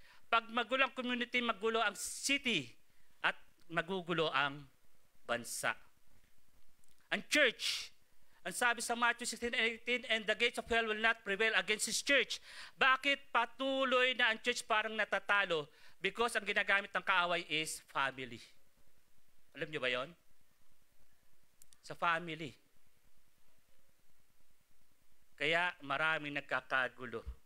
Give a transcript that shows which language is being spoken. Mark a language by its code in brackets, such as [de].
[tl] Pag magulo ang community, magulo ang city at magugulo ang bansa. Ang church, ang sabi sa [en] Matthew 16:18, and the gates of hell will not prevail against His church. [tl] Bakit patuloy na ang church parang natatalo? [en] Because [tl] ang ginagamit ng kaaway is family. Alam niyo ba yon? Sa family. Kaya maraming nagkakagulo.